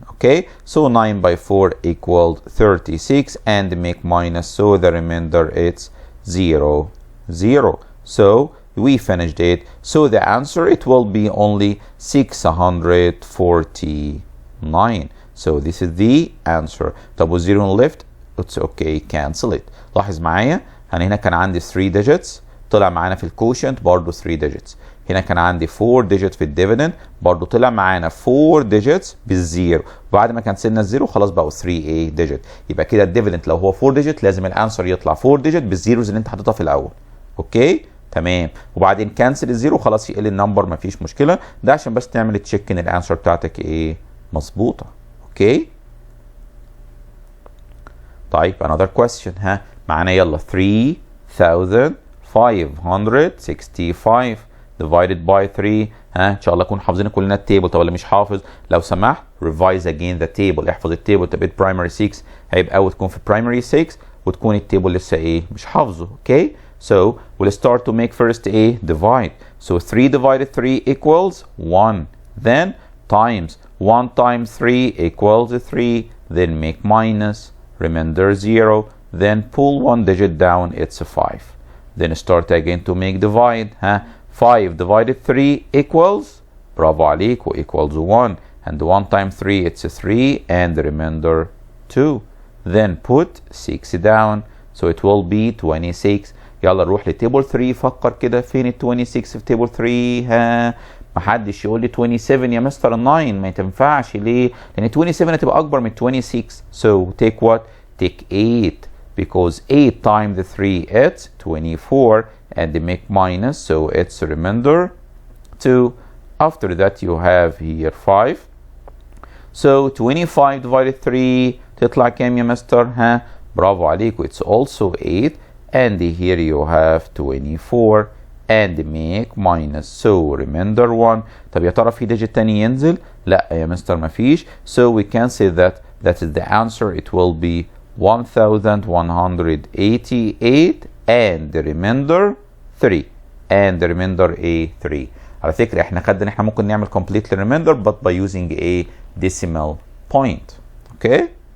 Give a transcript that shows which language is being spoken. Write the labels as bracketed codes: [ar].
[en] Okay, so 9 by 4 equals 36 and make minus, so the remainder it's 0, 0. So we finished it. So the answer, it will be only 649. So this is the answer. [ar] طب والزيرو [en] left, it's okay, cancel it. [ar] لاحظ معايا أنا هنا كان عندي 3 digits طلع معانا في الكوشنت برضه 3 digits. هنا كان عندي 4 digits في الديفيدند برضه طلع معانا 4 digits بالزيرو. وبعد ما كنسلنا الزيرو خلاص بقوا 3 digit. يبقى كده الديفيدند لو هو 4 digit لازم الانسر يطلع 4 digit بالزيروز اللي انت حاططها في الاول. اوكي تمام. وبعدين كنسل الزيرو خلاص يقل النمبر مفيش مشكله. ده عشان بس تعمل تشيك ان الانسر بتاعتك ايه مظبوطه. اوكي طيب [en] another question. [ar] معانا يلا 3565 divided by 3. ان شاء الله نكون حافظين كلنا التيبل. طب اللي مش حافظ لو سمحت [en] revise again the table. [ar] احفظ التيبل. تبقى primary 6 هيبقى وتكون في primary 6 وتكون التيبل لسه ايه مش حافظه. [en] Okay so we'll start to make first a divide. So 3 divided 3 equals 1. Then times 1 times 3 equals 3. Then make minus, remainder 0. Then pull 1 digit down, it's 5. Then start again to make divide. 5 divided 3 equals, bravo عليكم, equals 1. And 1 times 3, it's 3. And the remainder 2. Then put 6 down. So it will be 26. [ar] يلا نروح لتيبل 3. فكر كده فين ال 26 في تيبل 3؟ محدش يقول لي 27 يا مستر 9 ما تنفعش. ليه؟ لان 27 هتبقى اكبر من 26. [en] So take what? Take 8 because 8 times 3 it's 24 and they make minus, so it's remainder 2. After that you have here 5. So 25 divided 3 [ar] تطلع كام يا مستر؟ برافو عليكم, [en] it's also 8. And here you have 24 and make minus, so remainder 1. [ar] طب يا ترى في digit تاني ينزل؟ لا يا مستر مفيش. [en] So we can say that is the answer. It will be 1188 and the remainder 3. And the remainder a 3. [ar] على فكرة احنا خدنا ان احنا ممكن نعمل [en] completely remainder but by using a decimal point. Okay?